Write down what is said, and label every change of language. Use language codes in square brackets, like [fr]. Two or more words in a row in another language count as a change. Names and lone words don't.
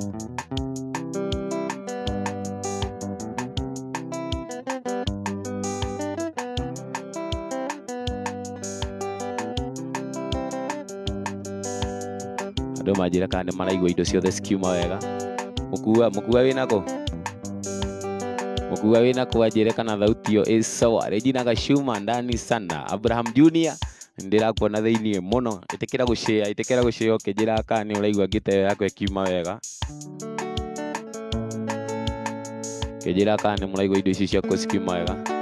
[ki] Andũ manjĩra kana nĩ maraigua indo ciothe cikiuma wega. Mũkua wĩna kũ? Mũkua wĩna kũ anjĩre kana thauti ĩyo ĩ sawa. [sw] Regina Gashuma ndani sana. [ki] Abraham Junior ndĩrakuona thĩinĩ mũno. Ĩtĩkĩra gũshare ũkĩnjĩra kana nĩ ũraigua gita ĩyo yakwa ĩkiuma wega. Ũkĩnjĩra kana nĩ mũraigua indo ici ciakwa cikiuma wega.